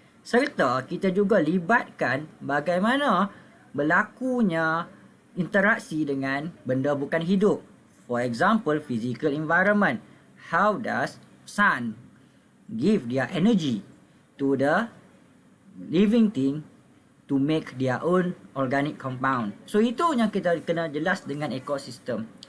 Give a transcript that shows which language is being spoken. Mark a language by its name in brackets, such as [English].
[Malay] Serta kita juga libatkan bagaimana berlakunya interaksi dengan benda bukan hidup. [English] For example, physical environment. How does sun give their energy to the living thing to make their own organic compound? [Malay] So itu yang kita kena jelas dengan ekosistem.